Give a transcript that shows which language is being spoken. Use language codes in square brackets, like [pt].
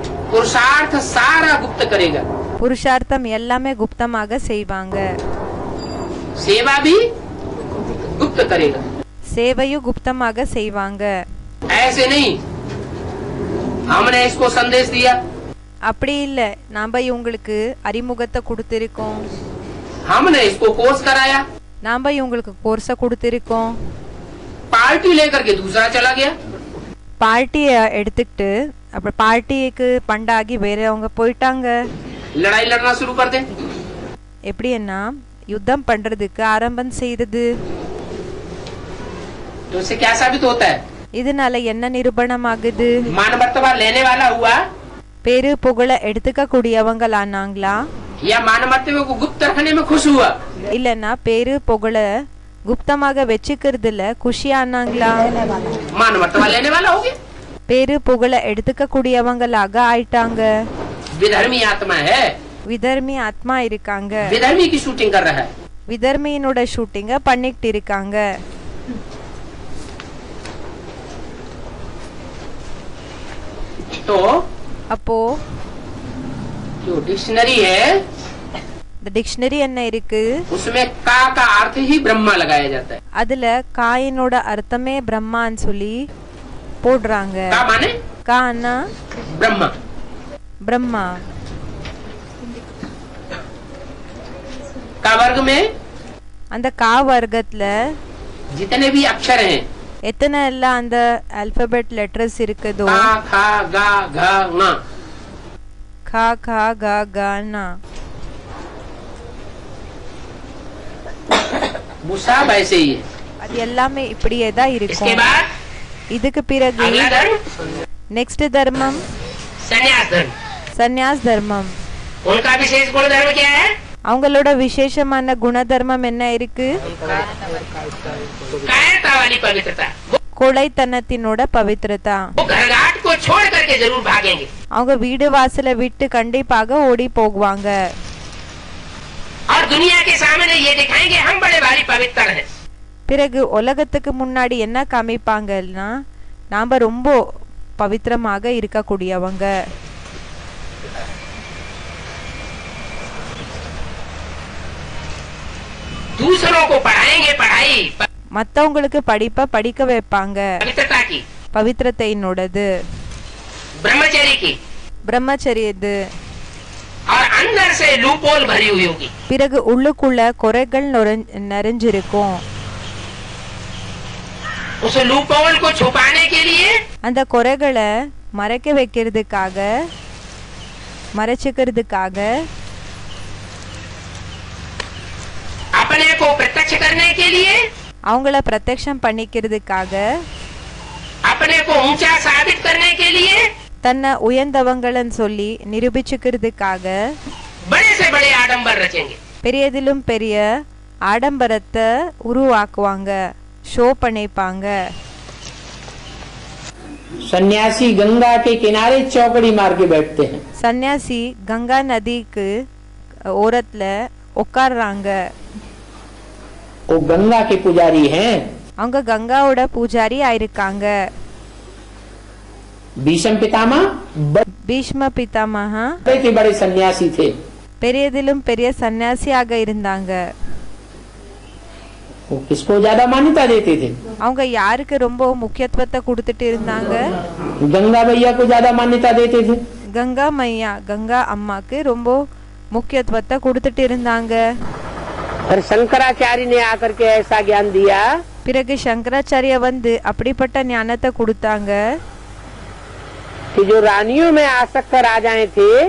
[hi] पुरुषार्थ सारा गुप्त करेगा। [ta] புருஷார்த்தம் எல்லாமே குப்தமாக செய்வாங்க. [hi] सेवा भी गुप्त करेगा। [ta] சேவையும் குப்தமாக செய்வாங்க. [hi] ऐसे नहीं हमने इसको संदेश दिया [ta] அப்படி இல்ல, நாம இவங்களுக்கு அறிமுகத்தை கொடுத்திருக்கோம், [hi] हमने इसको कोर्स कराया [ta] நாம இவங்களுக்கு கோர்ஸ கொடுத்திருக்கோம், [hi] पार्टी लेकर के दूसरा चला गया। [ta] பார்ட்டிய எடுத்துக்கிட்டு அப்புறம் பார்ட்டிக்கு பண்டாகி வேறவங்க போயிட்டாங்க. [hi] लड़ाई लड़ना शुरू कर दे। [ta] எப்படின்னா யுத்தம் பண்றதுக்கு ஆரம்பம் செய்தது. [hi] तो इससे क्या साबित होता है? [ta] இதனால என்ன நிரூபணமாகுது? [hi] मान मर्तबा लेने वाला हुआ [ta] பேரு புகழ எடுத்துக்க கூடியவங்களானாங்களா? [hi] या मान मर्तबे को गुप्त रखने में खुश हुआ? [ta] இல்லன்னா பேரு புகழ குப்தமாக வச்சுக்கிறதுல குஷியானாங்களா? [hi] मान मर्तबा लेने वाला हो गया। [ta] பேரு புகழ எடுத்துக்க கூடியவங்களாக ஆயிட்டாங்க. [hi] विधर्मी आत्मा है। [ta] விதர்மி ஆத்மா இருக்காங்க. [hi] विधर्मी की शूटिंग कर रहा है। [ta] விதர்மியினோட ஷூட்டிங்க பண்ணிட்டு இருக்காங்க. [hi] तो [ta] அப்போ [hi] जो डिक्शनरी है [ta] இந்த டிக்ஷனரி என்ன இருக்கு? [hi] उसमें का अर्थ ही ब्रह्मा लगाया जाता है। [ta] அதுல காயினோட அர்த்தமே பிரம்மான்னு சொல்லி போடுறாங்க. [hi] का माने [ta] கானா [hi] ब्रह्मा। [ta] பிரம்மா. [hi] का वर्ग में [ta] அந்த கா வர்க்கத்துல [hi] जितने भी अक्षर हैं [ta] எத்தனை எல்லாம் அந்த [en] alphabet letters [ta] இருக்குதோ [hi] का खा गा घ ङ [ta] கா கா கா கா நா [hi] वो सब ऐसे ही है। [ta] அது எல்லாமே இப்படியே தான் [hi] इसके [ta] இருக்கும். [hi] बाद [ta] இதுக்கு பிறகு [hi] अगला धर्म [ta] நெக்ஸ்ட் தர்மம் [hi] संन्यास धर्म। [ta] சந்நியாஸ் தர்மம். [hi] उनका विशेष गुण धर्म क्या है? [ta] அவங்களோட விசேஷமான குணதர்மம் என்ன இருக்கு? [hi] कायरता वाली पवित्रता। [ta] கொலைத்தனத்தினோட பவித்ரதா. [hi] वो घर घाट को छोड़ करके जरूर भागेंगे। [ta] அவங்க வீடு வாசலை விட்டு கண்டிப்பாக ஓடி போகுவாங்க. [hi] और दुनिया के सामने ये दिखाएंगे हम बड़े भारी पवित्र हैं। [ta] பிறகு உலகத்துக்கு முன்னாடி என்ன காமிப்பாங்கன்னா நாம ரொம்ப பவித்திரமாக இருக்கக்கூடியவங்க. [hi] दूसरों को पढ़ाएंगे पढ़ाई [ta] மத்தவங்களுக்கு படிப்ப படிக்க வைப்பாங்க. [hi] पवित्रता की, [ta] பவித்திரத்தையினோடது, [hi] ब्रह्मचर्य की, [ta] பிரம்மச்சரியது. [hi] और अंदर से लूपोल भरी हुई होगी। [ta] பிறகு உள்ளுக்குள்ள குறைகள் நிறைஞ்சிருக்கும். [hi] उस लूपोल को छुपाने के लिए [ta] அந்த குறைகளை மறைக்க வைக்கிறதுக்காக மறைச்சுக்கிறதுக்காக [hi] अपने को प्रत्यक्ष करने के लिए, [ta] அவங்கள பிரத்யக்ஷம் பண்ணிக்கிறதுக்காக, [hi] अपने को ऊंचा साबित करने के लिए, [ta] தன்னை உயர்ந்தவங்கன்னு சொல்லி நிரூபிச்சுக்கிறதுக்காக [hi] बड़े से बड़े आडंबर रचेंगे. [ta] பெரியதிலும் பெரிய ஆடம்பரத்தை உருவாக்குவாங்க, ஷோ பண்ணிப்பாங்க. [hi] सन्यासी गंगा के किनारे चौकड़ी मार के बैठते हैं. [ta] சன்னியாசி கங்கா நதிக்கு ஓரத்துல உட்கார்றாங்க. [hi] वो गंगा के पुजारी हैं. [ta] அவங்க கங்காவோட பூஜாரி ஆயிருக்காங்க. [hi] भीष्म पितामह [ta] பீஷ்ம பிதாமகா [hi] बड़े बड़े सन्यासी थे. [ta] பெரியதிலும் பெரிய சன்னியாசியாக இருந்தாங்க. [hi] वो किसको ज्यादा मान्यता देते थे? [ta] அவங்க யாருக்கு ரொம்ப முக்கியத்துவத்தை கொடுத்துட்டு இருந்தாங்க? [hi] गंगा मैया को ज्यादा मान्यता देते थे. [ta] கங்கா மையா, கங்கா அம்மாக்கு ரொம்ப முக்கியத்துவத்தை கொடுத்துட்டு இருந்தாங்க. [hi] फिर शंकराचार्य ने आकर के ऐसा ज्ञान दिया. [ta] பிறகு சங்கராச்சாரிய வந்து அப்படிப்பட்ட ஞானத்தை கொடுத்தாங்க. [hi] कि जो रानियों में आसक्त राजाएं थे,